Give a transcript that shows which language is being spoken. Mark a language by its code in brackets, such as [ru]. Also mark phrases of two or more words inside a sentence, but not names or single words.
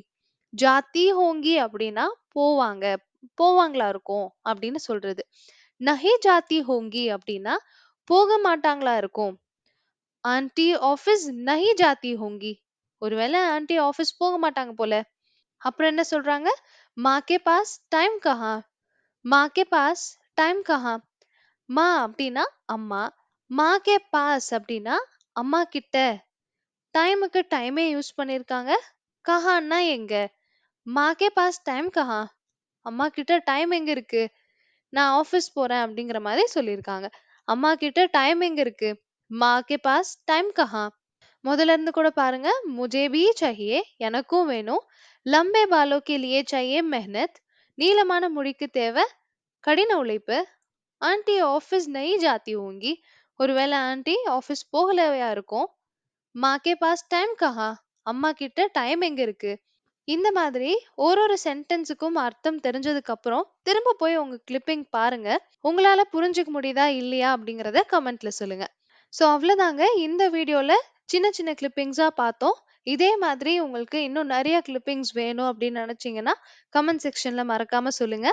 [hi] जाती होंगी [ta] அப்படின்னா போவாங்க, போவாங்களா இருக்கும் அப்படின்னு சொல்றது. [hi] नहीं जाती होंगी [ta] அப்படின்னா போக மாட்டாங்களா இருக்கும். [hi] आंटी ऑफिस नहीं जाती होंगी. [ta] ஒருவேளை ஆன்ட்டி ஆஃபீஸ் போக மாட்டாங்க போல. அப்புறம் என்ன சொல்றாங்க? [hi] माँ के पास टाइम कहाँ? माँ के पास टाइम कहाँ? [ta] மா அப்படின்னா அம்மா. [hi] माँ के पास [ta] அப்படின்னா அம்மா கிட்ட. டைமுக்கு டைமே யூஸ் பண்ணிருக்காங்க. கஹான்னா எங்க? [hi] माँ के पास टाइम कहाँ? [ta] அம்மா கிட்ட டைம் எங்க இருக்கு? நான் ஆஃபீஸ் போறேன் அப்படிங்கிற மாதிரி சொல்லியிருக்காங்க. அம்மா கிட்ட டைம் எங்க இருக்கு? [hi] माँ के पास टाइम कहाँ? [ta] முதல்ல இருந்து கூட பாருங்க. [hi] मुझे भी चाहिए, [ta] எனக்கும் வேணும். [hi] लंबे बालों के लिए चाहिए मेहनत, [ta] நீளமான முடிக்கு தேவை கடின உழைப்பு. [hi] आंटी ऑफिस नहीं जाती होंगी, [ta] ஒருவேளை ஆன்ட்டி ஆஃபீஸ் போகலையா இருக்கும். [hi] माँ के पास टाइम कहाँ, [ta] அம்மா கிட்ட டைம் எங்க இருக்கு. இந்த மாதிரி ஒரு சென்டென்ஸுக்கும் அர்த்தம் தெரிஞ்சதுக்கு அப்புறம் திரும்ப போய் உங்க கிளிப்பிங் பாருங்க. உங்களால புரிஞ்சுக்க முடியுதா இல்லையா அப்படிங்கறத கமெண்ட்ல சொல்லுங்க. ஸோ அவ்வளவுதாங்க, இந்த வீடியோல சின்ன சின்ன கிளிப்பிங்ஸா பார்த்தோம். இதே மாதிரி உங்களுக்கு இன்னும் நிறைய கிளிப்பிங்ஸ் வேணும் அப்படின்னு நினைச்சீங்கன்னா கமெண்ட் செக்ஷன்ல மறக்காம சொல்லுங்க.